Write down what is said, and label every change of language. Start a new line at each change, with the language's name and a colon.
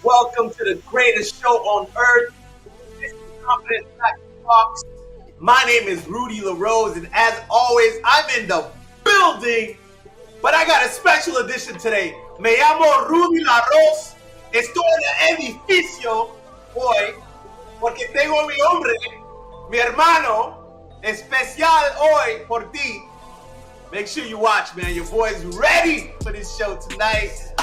English: Welcome to the greatest show on earth. This is Confidence Factor Talks. My name is Rudy LaRose, and as always, I'm in the building. But I got a special edition today.
Spanish: Me llamo Rudy LaRose. Estoy en el edificio hoy porque tengo mi hombre, mi hermano, especial hoy por ti.
English: Make sure you watch, man. Your boy's ready for this show tonight.